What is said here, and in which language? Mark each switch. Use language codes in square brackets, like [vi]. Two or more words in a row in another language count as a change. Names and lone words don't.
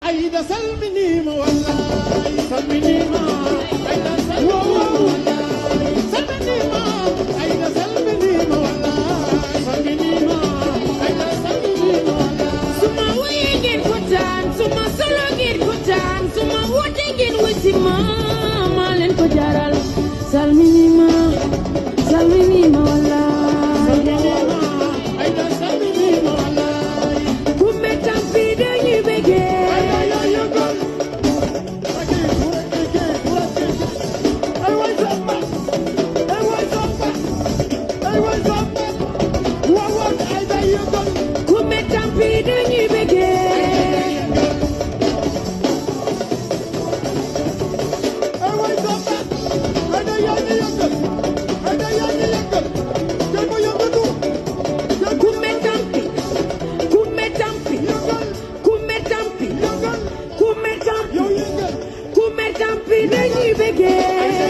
[ff] Aida salminima wallahi salminima Aida salminima wallahi salminima Aida salminima wallahi salminima Aida salminima wallahi [wo] Suma waye ngeen kontaan suma solo ngeen kontaan suma woote ngeen wusi ma maa leen ko jaral [ff] salminima salminima wallahi Aida salminima wallahi [wo] kumbe tampi dañuy bëggee kumbe tampi dañuy bëggee kumbe tampi kumbe tampi kumbe tampi kumbe tampi kumbe tampi dañuy bëggee